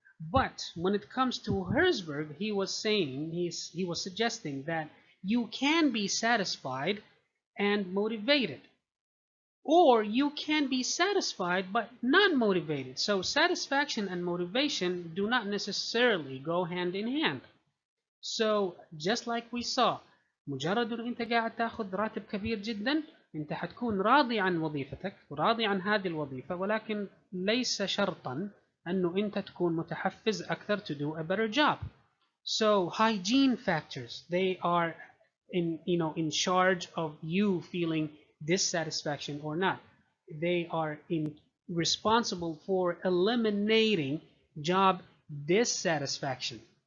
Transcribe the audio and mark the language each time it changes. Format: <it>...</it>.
<en>But when it comes to Herzberg, he was suggesting that you can be satisfied and motivated, or you can be satisfied but not motivated. So satisfaction and motivation do not necessarily go hand in hand. So just like we saw,</en> <ar>مجرد انه انت قاعد تاخذ راتب كبير جدا، انت حتكون راضي عن وظيفتك وراضي عن هذه الوظيفة، ولكن ليس شرطا انه انت تكون متحفز اكثر</ar> <en>to do a better job. So hygiene factors, they are in charge of you feeling dissatisfaction or not. They are responsible for eliminating job dissatisfaction.</en>